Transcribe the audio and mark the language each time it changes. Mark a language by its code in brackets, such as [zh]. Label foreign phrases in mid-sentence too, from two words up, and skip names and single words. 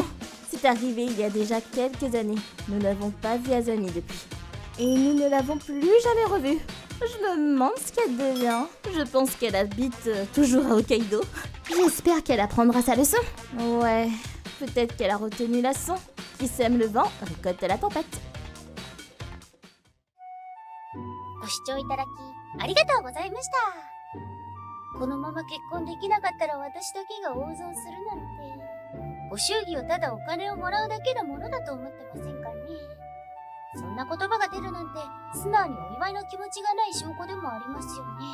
[fr] C'est arrivé il y a déjà quelques années. Nous n'avons pas vu Azami depuis. Et nous ne l'avons plus jamais revue. Je me demande ce qu'elle devient. Je pense qu'elle habite toujours à Hokkaido. J'espère qu'elle apprendra sa leçon. Ouais, peut-être qu'elle a retenu la leçon. Qui sème le vent récolte la tempête. [ja] ご視聴いただきありがとうございました。このまま結婚できなかったら私だけが大損するなんて。ご祝儀をただお金をもらうだけのものだと思ってませんかね。そんな言葉が出るなんて素直にお祝いの気持ちがない証拠でもありますよね。